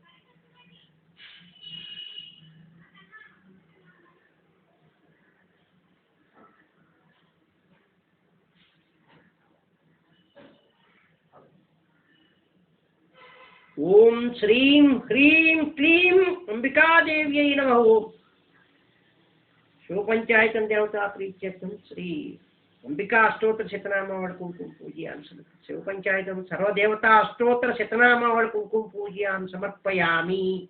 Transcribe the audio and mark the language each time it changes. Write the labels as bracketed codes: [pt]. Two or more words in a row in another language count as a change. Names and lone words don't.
[sa] ओम श्रीं ह्रीं क्लीं अंबिका देव्यै नमः ओम शिव पंचायतन देवता प्रीत्यर्थम श्री అంబికా అష్టోత్తర శతనామావళి కుంకుమ పూజయామి శివ పంచాయతం సర్వదేవతా అష్టోత్తర శతనామావళి కుంకుమ పూజయామి సమర్పయామి.